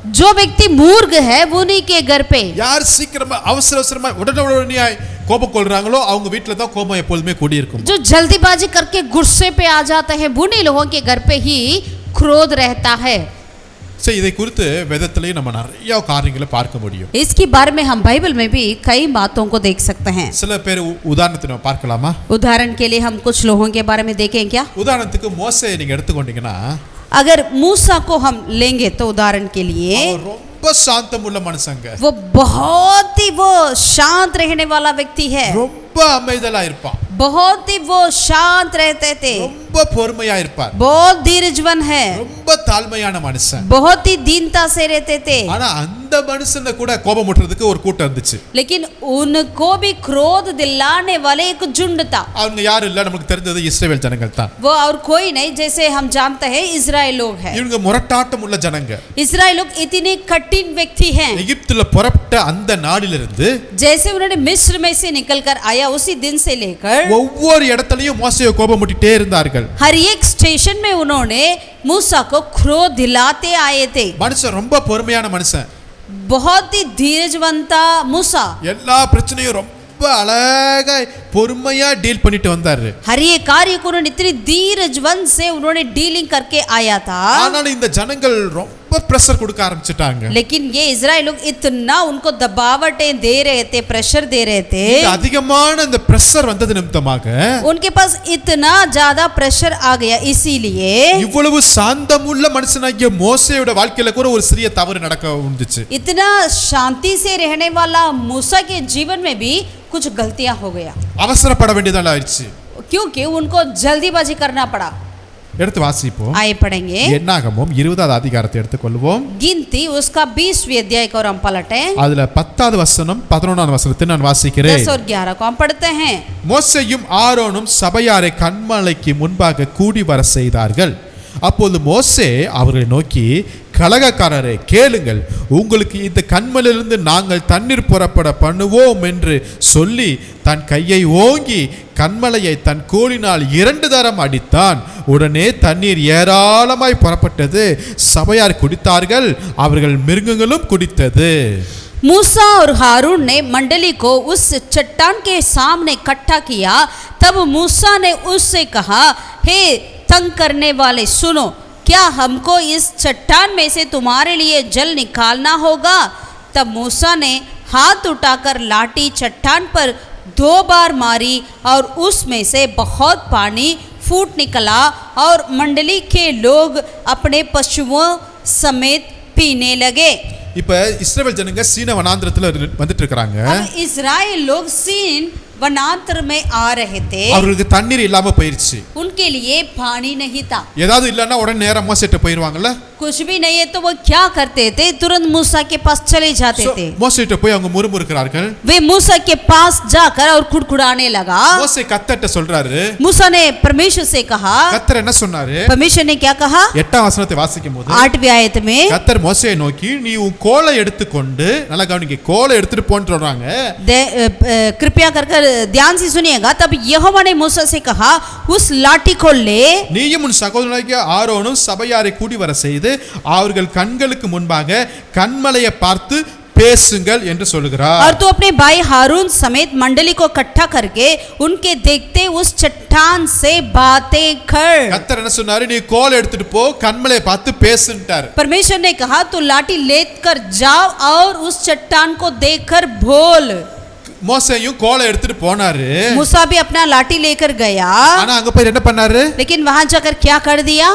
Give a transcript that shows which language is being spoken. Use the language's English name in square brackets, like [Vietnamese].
[Hindi] जो व्यक्ति मूर्ख है उन्हीं के घर पे. [Tamil] யார் சீக்கிரமா அவசரமா உடனே கோபம் கொள்றாங்களோ அவங்க வீட்ல தான் கோபம் எப்பொழுதுமே குடி இருக்கும். [Hindi] जो जल्दीबाजी करके गुस्से पे आ जाते हैं उन्हीं लोगों के घर पे ही क्रोध रहता है. [Tamil] சரி, இதை குறித்து வேதத்திலேயே நம்ம நிறைய காரியங்களை பார்க்க முடியும். [Hindi] इसके बारे में हम बाइबल में भी कई बातों को देख सकते हैं. [Tamil] சில பேர் உதாரணத்தை நம்ம பார்க்கலாமா? [Hindi] उदाहरण के लिए हम कुछ लोगों के बारे में देखें क्या? [Tamil] உதாரணத்துக்கு மோசே நீங்க எடுத்துக்கொண்டீங்கன்னா [Hindi] अगर मूसा को हम लेंगे तो उदाहरण के लिए [Tamil] அவர் ரொம்ப சாந்தமுள்ள மனுஷங்க. [Hindi] वो बहुत ही शांत रहने वाला व्यक्ति है. [Tamil] ரொம்ப அமைதலா இருப்பான். [Hindi] बहुत ही वो शांत रहते थे. [Tamil] ரொம்ப பொறுமையா இருப்பார். [Hindi] बहुत धीरजवन है. [Tamil] ரொம்ப தாழ்மையான மனுஷன். [Hindi] बहुत ही दीनता से रहते थे. [Tamil] ஆனா அந்த மனுஷனை கூட கோபம் ஊட்டுறதுக்கு ஒரு கூட்டம் இருந்துச்சு. [Hindi] लेकिन उनको भी क्रोध दिलाने वाले एक झुंड था. [Tamil] அவங்க யாரும் இல்ல, நமக்கு தெரிஞ்சது இஸ்ரவேல் ஜனங்கள் தான். [Hindi] वो और कोई नहीं, जैसे हम जानते हैं इजराइल लोग हैं. [Tamil] இவங்க முரட்டாட்டம் உள்ள ஜனங்க. [Hindi] इजराइल लोग इतने कठिन व्यक्ति हैं. [Tamil] எகிப்துல புறப்பட்ட அந்த நாளிலிருந்து [Hindi] जैसे उन्होंने मिस्र में से निकलकर आया उसी दिन से लेकर [Tamil] ஒவ்வொரு இடத்துலயும் மோசேயை கோபம் ஊட்டிட்டே இருந்தார்கள். [Hindi] हर एक स्टेशन में उन्होंने मूसा को क्रोध दिलाते आए थे. [Tamil] மனுஷன் ரொம்ப பொறுமையான மனுஷன். [Hindi] बहुत ही धीरजवंता मूसा. [Tamil] எல்லா பிரச்சனையும் ரொம்ப அழகா பொறுமையா டீல் பண்ணிட்டு வந்தாரு. [Hindi] हर एक कार्य को उन्होंने इतनी धीरजवन से उन्होंने डीलिंग करके आया था. [Tamil] ஆனாலும் இந்த ஜனங்கள் ரொம்ப பிரஷர் கொடுக்க ஆரம்பிச்சிட்டாங்க. [Hindi] लेकिन ये इजराइल लोग इतना उनको दबावटें दे रहे थे, प्रेशर दे रहे थे. [Tamil] அதிகமான இந்த பிரஷர் வந்தது நிமித்தமாக [Hindi] उनके पास इतना ज्यादा प्रेशर आ गया. इसीलिए [Tamil] இவ்வளவு சாந்தமுள்ள மனுஷனாகிய மோசேயோட வாழ்க்கையில கூட ஒரு சிறிய தவறு நடக்க வந்துச்சு. [Hindi] इतना शांति से रहने वाला मूसा के जीवन में भी कुछ गलतियां हो गया. [Tamil] அவசரப்பட வேண்டியதா ஆயிடுச்சு. [Hindi] क्योंकि उनको जल्दीबाजी करना पड़ा. [Tamil] எடுத்து வாசிப்போம். [Hindi] आए पढ़ेंगे. [Tamil] என்னாகமம் 20வது அதிகாரத்தை எடுத்துக்கொள்வோம். [Hindi] गिनती उसका 20वीं अध्याय को हम पलटे. [Tamil] அதுல 10வது வசனம் 11வது வசனத்தை நான் வாசிக்கிறேன். [Hindi] 10 और 11 को हम पढ़ते हैं. [Tamil] மோசேயும் ஆரோனும் சபையாரை கன்மலைக்கு முன்பாக கூடி வர செய்தார்கள். அப்போது மோசே அவர்களை நோக்கி, கலகக்காரரே கேளுங்கள், உங்களுக்கு இந்த கன்மலிலிருந்து நாங்கள் தண்ணீர் புறப்பட பண்ணுவோம் என்று சொல்லி தன் கையை ஓங்கி கன்மலையை தன் கோலினால் 2 தரம் அடித்தான். உடனே தண்ணீர் ஏராளமாய் புறப்பட்டது. சபையார் குடித்தார்கள், அவர்கள் மிருகங்களும் குடித்தது. [Hindi] मूसा और हारून ने मंडली को उस चट्टान के सामने इकट्ठा किया. तब मूसा ने उससे कहा, हे तंग करने वाले सुनो, क्या हमको इस चट्टान में से तुम्हारे लिए जल निकालना होगा? तब मूसा ने हाथ उठाकर लाठी चट्टान पर 2 बार मारी और उसमें से बहुत पानी फूट निकला और मंडली के लोग अपने पशुओं समेत पीने लगे. [Tamil] இப்ப இஸ்ரவேல் ஜனங்க சீன வனாந்திரத்துல வந்துட்டு இருக்காங்க. [Hindi] इस्राएल लोग सीन वनांतर में आ रहे थे. [Tamil] அவங்களுக்கு தண்ணீர் இல்லாம போயிருச்சு. [Hindi] उनके लिए पानी नहीं था. [Tamil] ஏதாவது இல்லன்னா உடனே நேரா மோசேட்ட போயிடுவாங்கல்ல. [Hindi] कुछ भी नहीं है तो वो क्या करते थे? तुरंत मूसा के पास चले जाते थे. [Tamil] மோசேட்ட போய் அவங்க முறுமுறுக்கிறார்கள். [Hindi] वे मूसा के पास जाकर और कुड़कुड़ाने लगा. [Tamil] மோசே கர்த்தர்ட்ட சொல்றாரு. [Hindi] मूसा ने परमेश्वर से कहा. [Tamil] கர்த்தர் என்ன சொன்னாரு? [Hindi] परमेश्वर ने क्या कहा? [Tamil] 8ஆம் வசனத்தை வாசிக்கும்போது [Hindi] 8वीं आयत में [Tamil] கர்த்தர் மோசேயை நோக்கி, நீ உன் கோலை எடுத்துக்கொண்டு, நல்லா கவனிங்க, கோலை எடுத்துட்டு போன்னு சொல்றாங்க. [Hindi] कृपया कर ध्यान से सुनिएगा. तब यहोवा ने मूसा से कहा, उस लाठी को ले. [Tamil] நீயும் உன் சகோதரனாகிய ஆரோனும் சபையாரை கூடி வர செய்து அவர்கள் கண்களுக்கு முன்பாக கன்மலையை பார்த்து பேசுங்கள் என்று சொல்கிறார். [Hindi] और तू अपने भाई हारून समेत मंडली को इकट्ठा करके उनके देखते उस चट्टान से बातें कर. [Tamil] கர்த்தர் என்ன சொன்னாரு? நீ கோலை எடுத்துட்டு போ, கன்மலையை பார்த்து பேசுன்ட்டார். [Hindi] परमेश्वर ने कहा, तू लाठी लेकर जाओ और उस चट्टान को देखकर बोल. [Tamil] மோசேயும் கோலை எடுத்துட்டு போனாரு. [Hindi] मूसा भी अपना लाठी लेकर गया. [Tamil] ஆனா அங்க போய் என்ன பண்ணாரு? [Hindi] लेकिन वहां जाकर क्या कर दिया?